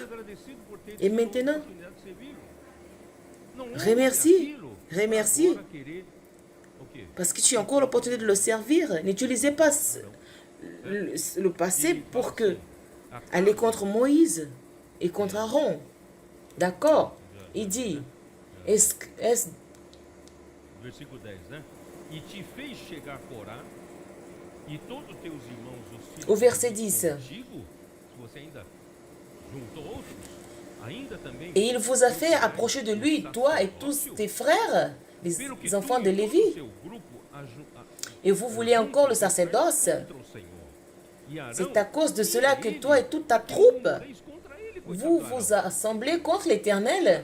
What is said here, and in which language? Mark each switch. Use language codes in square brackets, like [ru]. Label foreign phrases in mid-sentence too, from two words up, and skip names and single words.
[fr] Et maintenant, remercie. Parce que tu as encore l'opportunité de le servir. N'utilisez pas le passé pour aller contre Moïse et contre Aaron. D'accord? Il dit, [pt] versículo 10, né? E te fez chegar Corá e todos teus irmãos, os filhos [fr] au verset 10. [pt] contigo, se você ainda juntou outros, ainda também. [fr] Et il vous a fait approcher de lui, toi et tous tes frères, les enfants de Lévi. Et vous voulez encore le sacerdoce. C'est à cause de cela que toi et toute ta troupe, vous vous assemblez contre l'Éternel.